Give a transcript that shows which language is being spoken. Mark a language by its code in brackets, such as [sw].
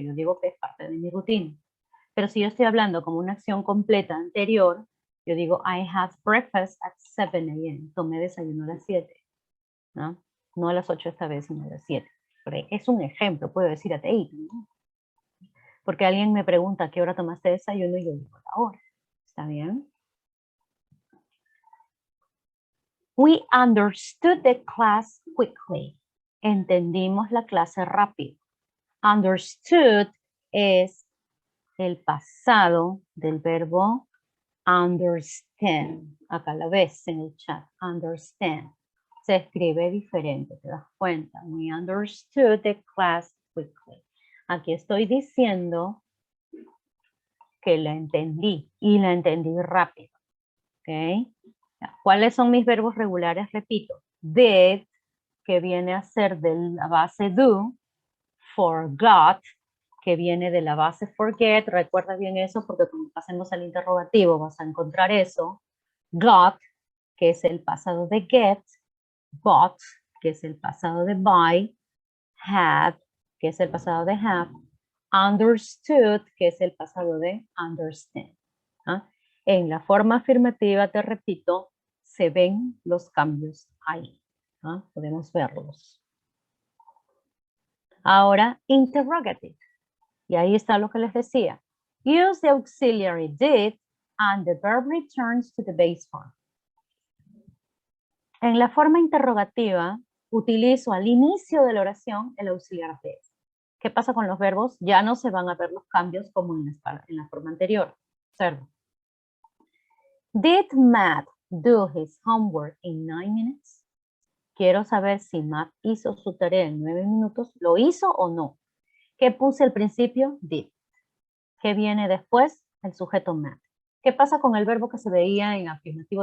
[es] Yo digo que es parte de mi rutina. Pero si yo estoy hablando como una acción completa anterior, yo digo, [en] I had breakfast at 7 a.m. [es] Tomé desayuno a las 7. ¿No? No a las 8 esta vez, sino a las 7. Es un ejemplo, puedo decir at 8. ¿No? Porque alguien me pregunta, ¿a qué hora tomaste desayuno? Y yo digo, a la hora. ¿Está bien? [en] We understood the class quickly. [es] Entendimos la clase rápido. Understood es el pasado del verbo understand. Acá la ves en el chat. Understand. Se escribe diferente, ¿te das cuenta? [en] We understood the class quickly. [es] Aquí estoy diciendo que la entendí y la entendí rápido. ¿Ok? ¿Cuáles son mis verbos regulares? Repito. Did, que viene a ser de la base do. Forgot, que viene de la base forget. Recuerda bien eso porque cuando pasemos al interrogativo vas a encontrar eso. Got, que es el pasado de get. Bought, que es el pasado de buy. Had, que es el pasado de have. Understood, que es el pasado de understand. ¿Ah? En la forma afirmativa, te repito, se ven los cambios ahí. ¿Ah? Podemos verlos. Ahora, interrogative. Y ahí está lo que les decía. [en] Use the auxiliary did and the verb returns to the base form. [es] En la forma interrogativa, utilizo al inicio de la oración el auxiliar did. ¿Qué pasa con los verbos? Ya no se van a ver los cambios como en la forma anterior. Observa. [en] Did Matt do his homework in 9 minutes? [es] Quiero saber si Matt hizo su tarea en 9 minutos. ¿Lo hizo o no? ¿Qué puse al principio? Did. ¿Qué viene después? El sujeto Matt. ¿Qué pasa con el verbo que se veía en afirmativo?